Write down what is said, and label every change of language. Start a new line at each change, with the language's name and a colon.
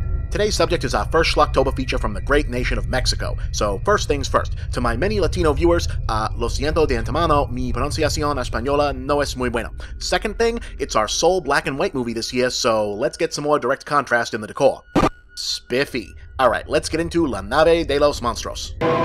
English: Today's subject is our first Schlocktober feature from the great nation of Mexico. So first things first, to my many Latino viewers,
Spanish: lo siento de antemano, mi pronunciación española no es muy buena.
English: Second thing, it's our sole black and white movie this year, so let's get some more direct contrast in the decor. Spiffy. Alright, let's get into La Nave de los Monstrous.